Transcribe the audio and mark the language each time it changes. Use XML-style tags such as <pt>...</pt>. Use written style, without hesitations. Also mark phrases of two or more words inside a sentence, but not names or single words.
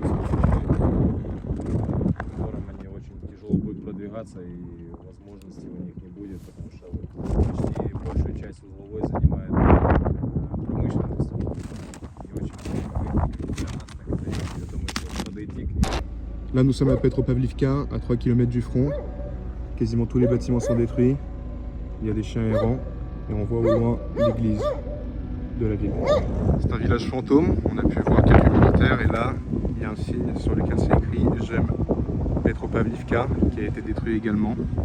<ru>в котором они очень тяжело будут продвигаться и возможностей у них не будет, потому что почти большую часть узловой занимает промышленность и очень много для нас я думаю, что подойти к ним.</ru> <fr>Là, nous sommes à Petropavlivka, à 3 km du front. Quasiment tous les bâtiments sont détruits. Il y a des chiens errants et on voit au loin l'église de la ville. C'est un village fantôme, on a pu voir quelques militaires et là, il y a un signe sur lequel c'est écrit « J'aime Petropavlivka » qui a été détruit également.</fr>